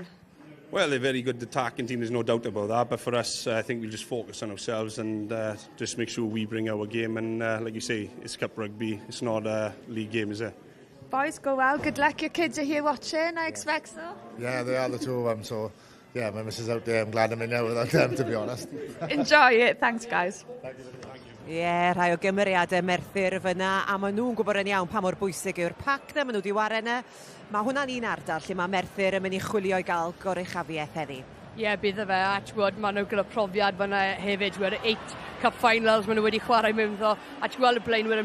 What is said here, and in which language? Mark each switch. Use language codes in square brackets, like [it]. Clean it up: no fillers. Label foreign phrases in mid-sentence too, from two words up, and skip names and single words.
[en] Well, they're a very good attacking team, there's no doubt about that, but for us, I think we'll just focus on ourselves and just make sure we bring our game, and like you say, it's cup rugby, it's not a league game, is it? Boys, go well. Good luck. Your kids are here watching, I expect so. Yeah, they are, the 2 of them, so yeah, my missus out there, I'm glad I'm in there without them, to be honest. Enjoy it. Thanks, guys. [cy] Rhai o gymeriadau Merthyr fyna, a maen nhw'n gwybod yn iawn pa mor bwysig yw'r pac na maen nhw wedi wario yna. Mae hwnna'n un ardal lle mae Merthyr yn mynd i chwilio i gael goruchafiaeth heddi. Ie, bydd fe, a maen nhw gyda profiad fyna hefyd, 8 [en] cup finals [cy] maen nhw wedi chwarae mewn ddo, a gweld y blaenwyr